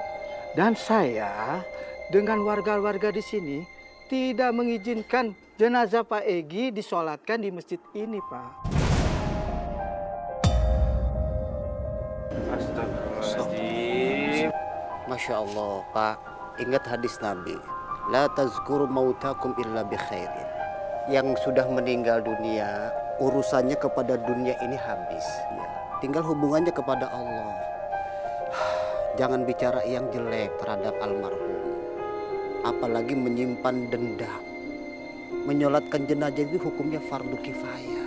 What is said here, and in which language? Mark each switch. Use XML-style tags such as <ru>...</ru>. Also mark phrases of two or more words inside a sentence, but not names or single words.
<id>Dan saya dengan warga-warga di sini tidak mengizinkan jenazah Pak Egi disolatkan di masjid ini Pak. Astagfirullahaladzim.</id> <ar>ما شاء الله,</ar> <id>Pak. Ingat hadis Nabi.</id> <ar>لا تذكروا موتاكم إلا بخير.</ar> <id>Yang sudah meninggal dunia, urusannya kepada dunia ini habis. Ya, tinggal hubungannya kepada Allah. Jangan bicara yang jelek terhadap almarhum. Apalagi menyimpan dendam. Menyolatkan jenazah itu hukumnya fardu kifayah.</id>